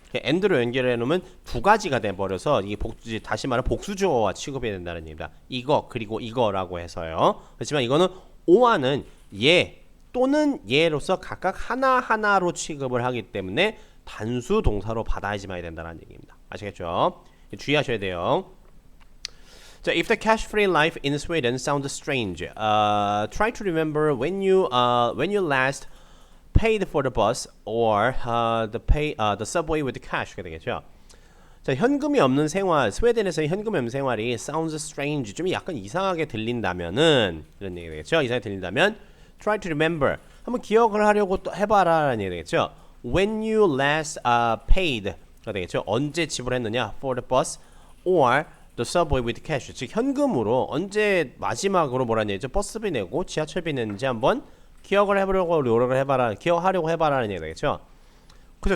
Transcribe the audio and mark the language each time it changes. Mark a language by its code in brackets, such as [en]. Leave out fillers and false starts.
[ko] and로 연결해 놓으면 두 가지가 돼 버려서 이게 다시 말해 복수주어와 취급해야 된다는 얘기입니다. 이거 그리고 이거라고 해서요. 그렇지만 이거는 오와는 얘 또는 얘로서 각각 하나하나로 취급을 하기 때문에 단수 동사로 받아야지만 된다는 얘기입니다. 아시겠죠? 주의하셔야 돼요. [en] 자, if the cash-free life in Sweden sounds strange, try to remember when you last paid for the bus or the subway with cash가 되겠죠. [ko] 자, 현금이 없는 생활, 스웨덴에서의 현금이 없는 생활이 [en] sounds strange, [ko] 좀 약간 이상하게 들린다면은 이런 얘기 되겠죠. 이상하게 들린다면 [en] try to remember, [ko] 한번 기억을 하려고 또 해봐라라는 얘기 되겠죠. [en] When you last paid가 되겠죠. [ko] 언제 지불했느냐 [en] for the bus or the subway with cash, [ko] 즉 현금으로 언제 마지막으로 뭐라는 얘기죠. 버스비 내고 지하철비 냈는지 한번 기억을 해보려고 노력을 해봐라, 기억하려고 해봐라는 얘기 되겠죠. 그죠.